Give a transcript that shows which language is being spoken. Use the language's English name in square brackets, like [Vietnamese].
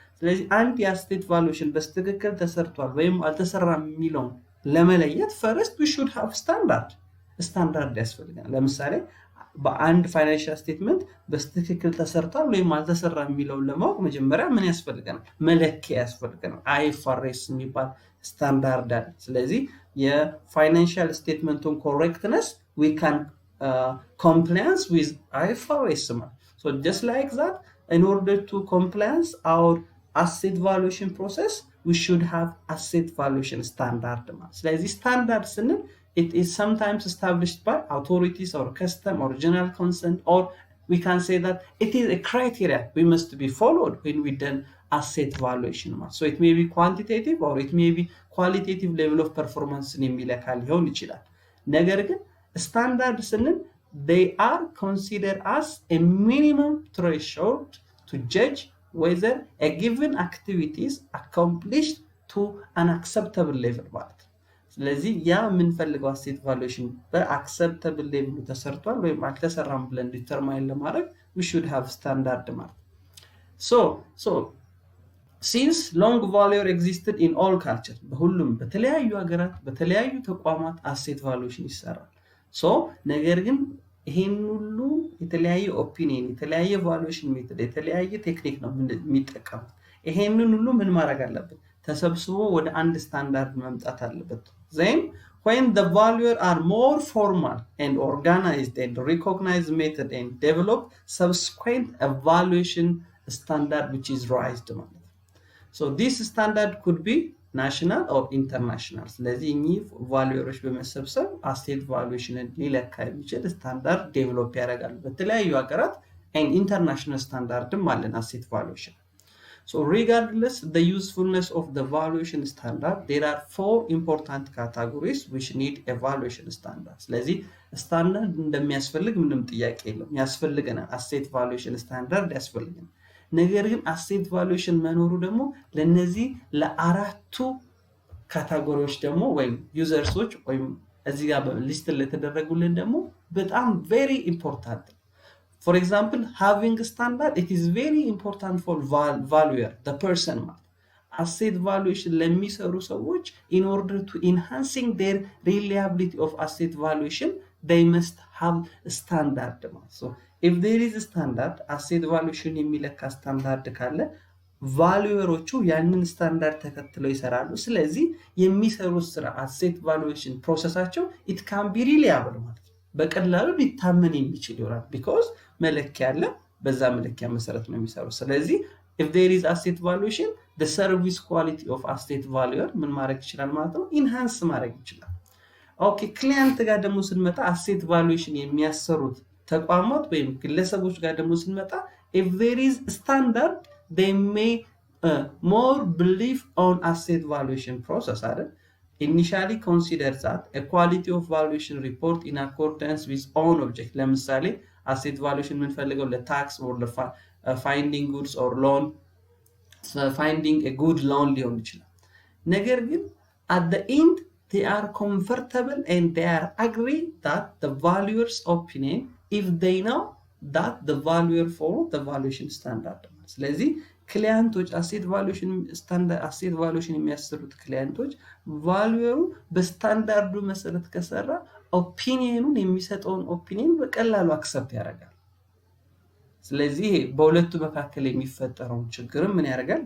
[Amharic] ስለዚህ አንድ የአሴት ቫሉዌሽን በስትክክል ተሰርቷል ወይም አልተሰራም የሚለውን ለመለየት [English] first we should have standard [Amharic] ያስፈልገናል። ለምሳሌ በአንድ ፋይናንሻል ስቴትመንት በስትክክል ተሰርቷል ወይም አልተሰራም የሚለውን ለማወቅ መጀመሪያ ምን ያስፈልገናል? መለኪያ ያስፈልገናል። IFRS የሚባል ስታንዳርድ አለ። ስለዚህ የፋይናንሻል ስቴትመንቱን ኮሬክትነስ [English] we can compliance with IFRS [Amharic] ማለት። [English] So just like that, in order to compliance our asset valuation process, we should have asset valuation standard ማለት። [Amharic] ስለዚህ ስታንዳርድ ስንል [English] it is sometimes established by authorities or custom or general consent, or we can say that it is a criteria we must be followed when we done asset valuation. So it may be quantitative or it may be qualitative level of performance [Amharic] የሚለካ ሊሆን ይችላል። ነገር ግን [English] standard ስንል they are considered as a minimum threshold to judge whether a given activity is accomplished to an acceptable level ማለት። [Amharic] ስለዚህ ያ የምንፈልገው አሴት ቫሉዌሽን በአክሰፕተብል ሌቭል ተሰርቷል ወይም አልተሰራም ብለን ዲተርማይን ለማድረግ [English] we should have standard ማለት። So since long value existed in all culture, [Amharic] በሁሉም በተለያዩ ሀገራት በተለያዩ ተቋማት አሴት ቫሉዌሽን ይሰራል። so ነገር ግን ይሄን ሁሉ የተለያየ ኦፒኒየን የተለያየ ቫሉዌሽን ሜተድ የተለያየ ቴክኒክ ነው የሚጠቀሙት። ይሄንን ሁሉ ምን ማድረግ አለበት? ተሰብስቦ ወደ አንድ ስታንዳርድ መምጣት አለበት። [English] Then when the valuer are more formal and organized and recognized method and develop subsequent evaluation standard which is raised ማለት። So this standard could be national or international. [Amharic] ስለዚህ እኚህ ቫሉየሮች በመሰብሰብ አሴት ቫሉዌሽንን ሊለካ የሚችል ስታንዳርድ ዴቨሎፕ ያደርጋሉ። በተለያዩ ሀገራት [English] and international standardም [Amharic] አለን አሴት ቫሉዌሽን። [English] So regardless the usefulness of the valuation standard, there are 4 important categories which need evaluation standard. [Amharic] ስለዚህ ስታንዳርድ እንደሚያስፈልግ ምንም ጥያቄ የለውም። ያስፈልገናል አሴት ቫሉዌሽን ስታንዳርድ ያስፈልገናል። ነገር ግን አሴት ቫሉዌሽን መኖሩ ደግሞ ለነዚህ ለአራቱ ካታጎሪዎች ደግሞ ወይም ዩዘርሶች ወይም እዚህ ጋር ሊስት ለተደረጉልን ደግሞ በጣም [English] very important. For example, having a standard, it is very important for valuer, the person. Asset valuation [Amharic] ለሚሰሩ ሰዎች [English] in order to enhancing their reliability of asset valuation, they must have a standard. So if there is a standard, asset valuation [Amharic] የሚለካ ስታንዳርድ ካለ ቫሉየሮቹ ያንን ስታንዳርድ ተከትለው ይሰራሉ። ስለዚህ የሚሰሩት ስራ asset valuation ፕሮሰሳቸው [English] it can be reliable [Amharic] ማለት ነው። በቀላሉ ሊታመን የሚችል ይሆናል because መለኪያ አለ፣ በዛ መለኪያ መሰረት ነው የሚሰሩት። ስለዚህ [English] if there is asset valuation, the service quality of asset valuer [Amharic] ምን ማድረግ ይችላል ማለት ነው? ኢንሃንስ ማድረግ ይችላል። ኦኬ ክሊየንት ጋር ደግሞ ስንመጣ asset valuation የሚያሰሩት ተቋማት ወይም ግለሰቦች ጋር ደግሞ ስንመጣ [English] if there is standard, they may more believe on asset valuation process [Amharic] አይደል? [English] Initially consider that a quality of valuation report in accordance with own object. ለምሳሌ asset valuation [Amharic] የምንፈልገው ለታክስ [English] or finding goods or loan, finding a good loan [Amharic] ሊሆን ይችላል። ነገር ግን [English] at the end they are comfortable and they are agree that the valuer's opinion if they know that the valuer follow the valuation standard. ስለዚህ [Amharic] ክሊያንቶች አሴት ቫሉዌሽን ስታንዳርድ አሴት ቫሉዌሽን የሚያሰሩት ክሊያንቶች ቫልዩሩ በስታንዳርዱ መሰረት ከሰራ ኦፒኒየኑን የሚሰጠውን ኦፒኒየን በቀላሉ አክሰፕት ያደርጋል። ስለዚህ በሁለቱ መካከል የሚፈጠረው ችግር ምን ያደርጋል?